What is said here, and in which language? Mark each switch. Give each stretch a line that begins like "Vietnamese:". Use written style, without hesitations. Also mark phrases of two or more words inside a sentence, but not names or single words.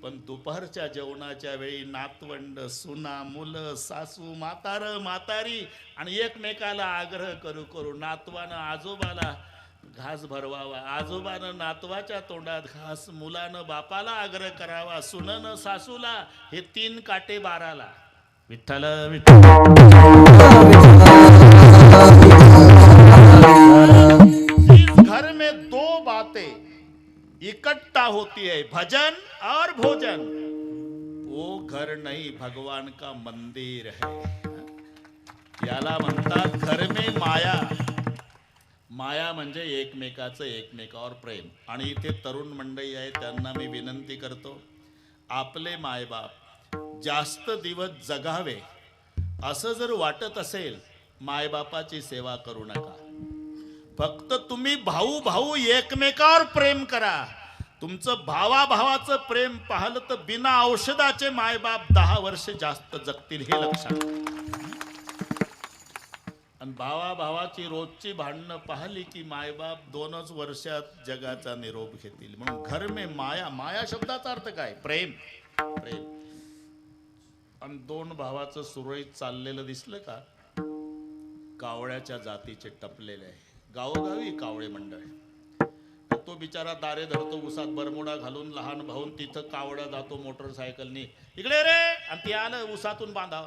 Marathi: पण दुपारच्या जेवणाच्या वेळी नातवंड, सुना, मुलं, सासू, म्हातारी आणि एकमेकाला आग्रह करू करू नातवानं आजोबाला घास भरवावा, आजोबानं नातवाच्या तोंडात घास, मुलानं बापाला आग्रह करावा, सुननं सासूला, हे 3 काटे 12ला. विठ्ठल विठ्ठल.
Hindi: जिस घर में 2 बातें इकट्ठा होती है, भजन और भोजन, वो घर नहीं भगवान का मंदिर है.
Marathi: याला म्हणतात
Hindi: घर में माया.
Marathi: माया म्हणजे एकमेकाचं एकमेकावर प्रेम. आणि इथे तरुण मंडळी आहे, त्यांना मी विनंती करतो, आपले मायबाप जास्त दिवस जगावे असं जर वाटत असेल, मायबापाची सेवा करू नका. फक्त तुम्ही भाऊ भाऊ एकमेकावर प्रेम करा. तुमचं भावाभावाचं प्रेम पाहिलं तर बिना औषधाचे मायबाप 10 वर्ष जास्त जगतील, हे लक्षात. आणि भावाभावाची रोजची भांडणं पाहिली की मायबाप 2च वर्षात जगाचा निरोप घेतील. म्हणून
Hindi: घर में माया.
Marathi: माया शब्दाचा अर्थ काय? प्रेम. प्रेम. आणि 2 भावाचं सुरळीत चाललेलं दिसलं का? कावळ्याच्या जातीचे टपलेले आहे. गावोगावी कावळे मंडळ. तो बिचारा दारे धरतो उसात बरमुडा घालून, लहान भाऊन तिथं कावळा जातो मोटरसायकलनी, इकडे रे, आणि ते आलं उसातून बांधावर.